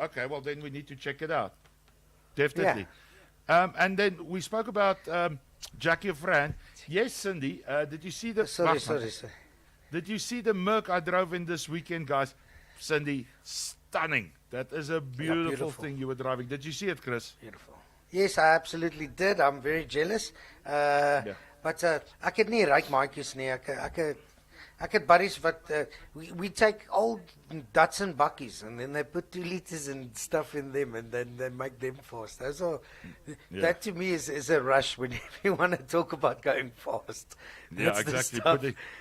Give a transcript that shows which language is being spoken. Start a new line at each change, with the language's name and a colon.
English: Okay, well, then we need to check it out. Definitely. And then we spoke about Jackie Fran. Yes, Cindy, did you see the... Sorry. Did you see the Merc I drove in this weekend, guys? Cindy, stunning. That is a beautiful thing you were driving. Did you see it, Chris? Beautiful. Yes, I absolutely did. I'm very jealous.
Afrikaans: But ek het nie ryk maatjies nie. Ek het buddies wat
English: we take old Datsun bakkies and then they put 2 liters and stuff in them and then they make them fast. Those are, that to me is a rush when you want to talk about going fast. That's exactly.